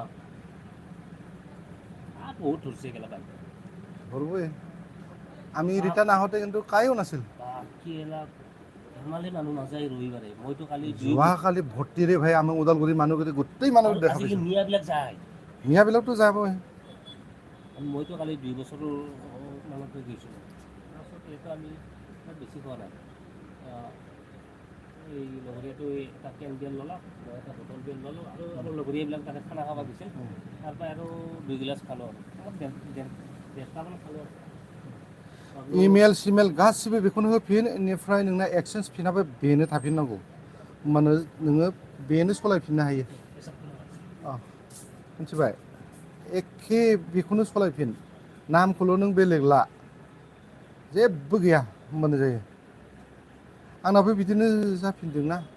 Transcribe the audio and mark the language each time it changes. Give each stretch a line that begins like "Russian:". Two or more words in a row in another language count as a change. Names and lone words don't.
Assamese: বহুত ধৰিছে গেলা পানী ধৰবই আমি ৰিটাৰ্ণ আহোঁতে কিন্তু কায়ো নাছিল ধেমালি মানুহ নাযায় ৰবিবাৰে মইতো কালি যোৱাকালি ভৰ্তিৰে ভাই আমাৰ ওদালগুৰি মানুহকেইটা গোটেই মানুহ দেখা পাইছোঁ মিয়াবিলাক যায় মিয়াবিলাকতো যাবই মইতো কালি 2 বছৰৰ মানতে গৈছিলোঁ তাৰপিছত এইটো আমি বেছি খোৱা নাই এই লগৰীয়াটো এটা কেন বিয়াৰ ল'লাক মই এটা বটল বিয়াৰ ল'লোঁ আৰু আমাৰ লগৰীয়াবিলাক তাতে খানা খাব গৈছিল তাৰপৰা আৰু 2 গিলাচ খালোঁ আৰু দেৰটামান খালোঁ
Bodo: इमेल सिमेल गासिबो बेखौनो होफिन बेनिफ्राय नोंना एक्सेन्ज फिनाबो बेनो थाफिननांगौ होमबानो नोङो बेनो सलायफिननो हायो मिथिबाय एखे बेखौनो सलायफिन नामखौल' नों बेलेग ला जेबो गैया होमबानो जायो आंनाबो बिदिनो जाफिनदोंना